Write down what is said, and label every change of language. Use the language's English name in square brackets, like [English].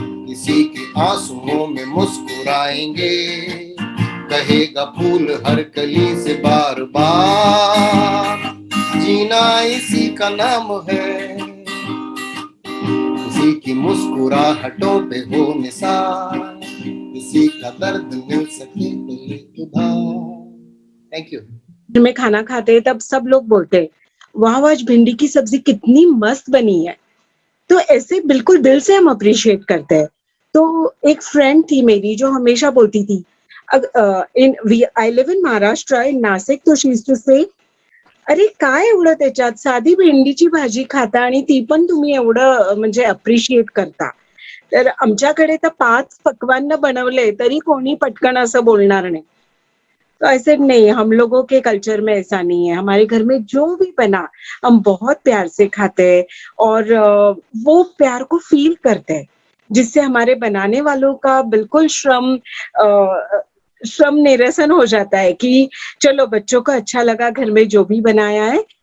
[Hindi] किसी के आंसुओं में मुस्कुराएंगे, कहेगा फूल हर कली से बार बार, जीना इसी का नाम है, किसी की मुस्कुराहटों पे हो निसार, किसी का दर्द मिल सके तो ले उधार। [English] Thank you. [Hindi] में खाना खाते हैं तब सब लोग बोलते हैं वाह आज भिंडी की सब्जी कितनी मस्त बनी है, तो ऐसे बिल्कुल दिल से हम अप्रिशिएट करते हैं। तो एक फ्रेंड थी मेरी जो हमेशा बोलती थी, [English] I live in Maharashtra in Nashik, [Marathi] तो [English] she used to say [Marathi] अरे काय एवढं त्याच्यात, साधी भेंडीची भाजी खाता आणि ती पण तुम्ही एवढं म्हणजे अप्रिशिएट करता, तर आमच्याकडे तर 5 पक्वान्न बनवले तरी कोणी पटकन असं बोलणार नाही। [Hindi] तो ऐसे नहीं, हम लोगों के कल्चर में ऐसा नहीं है, हमारे घर में जो भी बना हम बहुत प्यार से खाते हैं और वो प्यार को फील करते हैं, जिससे हमारे बनाने वालों का बिल्कुल श्रम निरसन हो जाता है कि चलो बच्चों को अच्छा लगा घर में जो भी बनाया है।